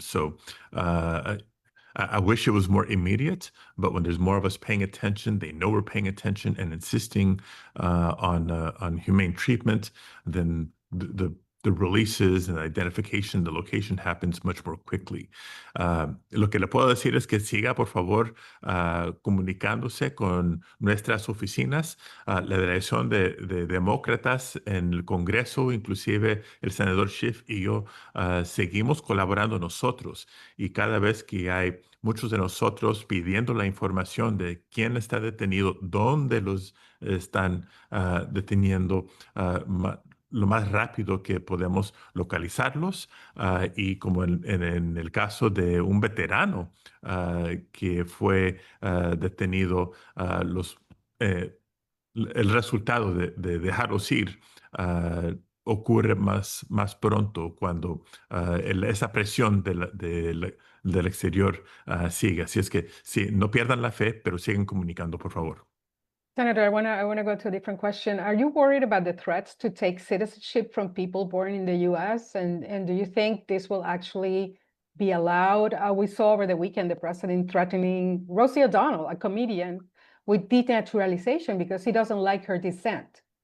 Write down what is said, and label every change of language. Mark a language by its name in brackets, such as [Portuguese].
[English] So I wish it was more immediate, but when there's more of us paying attention, they know we're paying attention and insisting on humane treatment, then the releases and the identification, the location happens much more quickly. [Spanish] Lo que le puedo decir es que siga, por favor, comunicándose con nuestras oficinas. La delegación de demócratas en el Congreso, inclusive el senador Schiff y yo, seguimos colaborando nosotros. Y cada vez que hay muchos de nosotros pidiendo la información de quién está detenido, dónde los están deteniendo, lo más rápido que podemos localizarlos, y como en el caso de un veterano que fue detenido, el resultado de dejarlos ir ocurre más pronto cuando esa presión del exterior sigue. Así es que sí, no pierdan la fe, pero siguen comunicando, por favor. [English] Senator, I want to go to a different question. Are you worried about the threats to take citizenship from people born in the U.S.? And do you think this will actually be allowed? We saw over the weekend the president threatening Rosie O'Donnell, a comedian, with denaturalization because he doesn't like her descent.